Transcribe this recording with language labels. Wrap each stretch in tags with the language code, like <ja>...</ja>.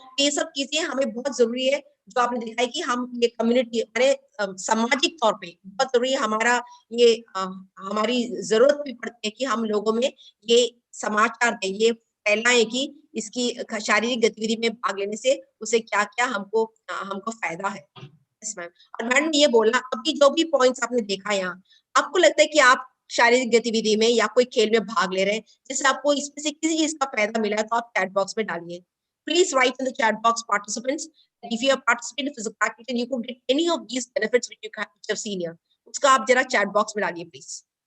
<hi>ये सब चीजें हमें बहुत जरूरी है, जो आपने देखा है कि हम ये कम्युनिटी अरे सामाजिक तौर पे बहुत जरूरी है हमारा ये हमारी जरूरत भी पड़ती है कि हम लोगों में ये समाचार दें, ये फैलाएं कि इसकी शारीरिक गतिविधि में भाग लेने से उसे क्या-क्या हमको फायदा है।</hi> <en>Yes ma'am.</en> <hi>और मैडम ने ये बोला अभी जो भी पॉइंट्स आपने देखा यहाँ, आपको लगता है कि आप शारीरिक गतिविधि में या कोई खेल में भाग ले रहे हैं, जिससे आपको इसमें से किसी चीज का फायदा मिला है तो आप चैट बॉक्स में डालिए।</hi> <en>Please write in the chat box, participants, that if you have participated in physical activity, you could get any of these benefits which you have seen here.</en> <hi>उसका आप जरा chat box में डालिए, please.</hi>